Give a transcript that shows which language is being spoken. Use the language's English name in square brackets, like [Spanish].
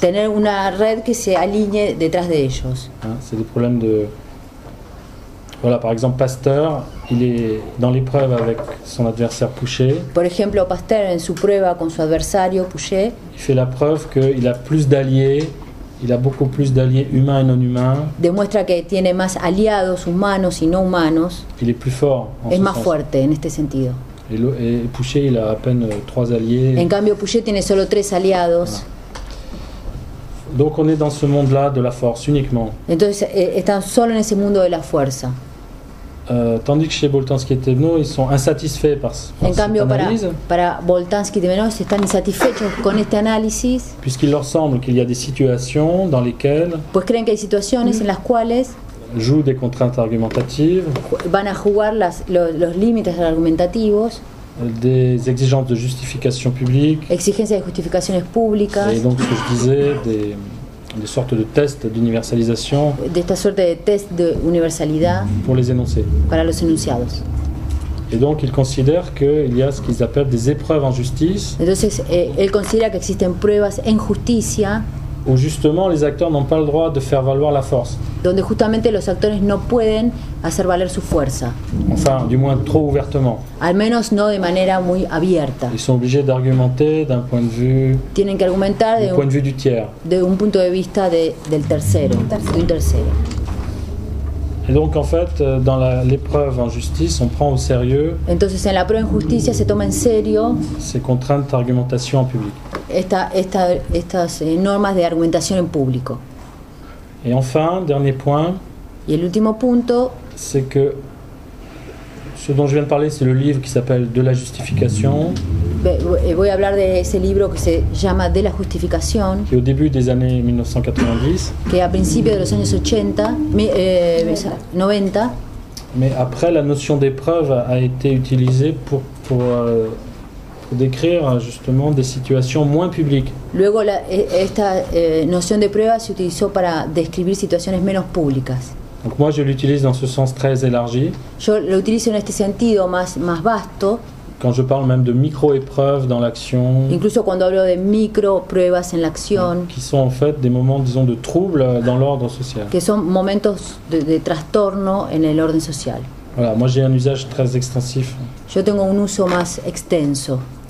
[Spanish] Tener una red que se alinee detrás de ellos. [French] C'est des problèmes de... Voilà, par exemple, Pasteur, il est dans l'épreuve avec son adversaire Pouchet. [Spanish] Por ejemplo, Pasteur, en su prueba con su adversario Pouchet, [French] il fait la preuve qu'il a plus d'alliés, il a beaucoup plus d'alliés humains et non humains. [Spanish] Demuestra que tiene más aliados humanos y no humanos. [French] Il est plus fort. [Spanish] Es más fuerte en este sentido. [French] Et Pouchet, il a à peine 3 alliés. [Spanish] En cambio, Pouchet tiene solo 3 aliados. [French] Voilà. Donc on est dans ce monde-là de la force uniquement. [Spanish] Entonces están solo en ese mundo de la fuerza. [French] Tandis que chez Boltanski-Thévenot, ils sont insatisfaits par cette analyse. [Spanish] Para Boltanski-Thévenot, están insatisfechos con este análisis. [French] Puisqu'il leur semble qu'il y a des situations dans lesquelles... [Spanish] Pues creen que hay situaciones en las cuales... [French] jouent des contraintes argumentatives. [Spanish] Van a jugar los límites argumentativos. [French] Des exigences de justification publique. [Spanish] Exigencias de justificaciones públicas. [French] Et donc, ce que je disais, des sortes de tests d'universalisation. [Spanish] De esta suerte de test de universalidad. [French] Pour les énoncés. [Spanish] Para los enunciados. [French] Et donc, il considère qu'il y a ce qu'ils appellent des épreuves en justice. [Spanish] Entonces, él considera que existen pruebas en justicia. [French] Où justement les acteurs n'ont pas le droit de faire valoir la force. [Spanish] Donde justamente los actores no pueden hacer valer su fuerza. [French] Enfin, du moins trop ouvertement. [Spanish] Al menos no de manera muy abierta. [French] Ils sont obligés d'argumenter d'un point de vue. [Spanish] Tienen que argumentar [French] du point de vue du tiers. [Spanish] De un punto de vista del tercero, de un tercero. [French] Et donc en fait, dans l'épreuve en justice, on prend au sérieux. [Spanish] Entonces en la prueba en justicia se toma en serio. [French] Ces contraintes d'argumentation en public. [Spanish] Estas normas de argumentación en público. [French] Et enfin, dernier point. [Spanish] Y el último punto. [French] C'est que ce dont je viens de parler, c'est le livre qui s'appelle De la justification. [Spanish] Voy a hablar de ese libro que se llama De la justificación. [French] Qui est au début des années 1990. [Spanish] Que a principios de los años 90. [French] Mais après, la notion d'épreuve a été utilisée pour décrire justement des situations moins publiques. [Spanish] Luego esta noción de prueba se utilizó para describir situaciones menos públicas. [French] Donc moi je l'utilise dans ce sens très élargi. [Spanish] Yo lo utilizo en este sentido más vasto. [French] Quand je parle même de micro-épreuves dans l'action. [Spanish] Incluso cuando hablo de micro-pruebas en la acción. [French] Qui sont en fait des moments, disons, de trouble dans l'ordre social. [Spanish] Que son momentos de trastorno en el orden social. [French] Voilà, moi j'ai un usage très extensif. [Spanish] Yo tengo un uso más extenso.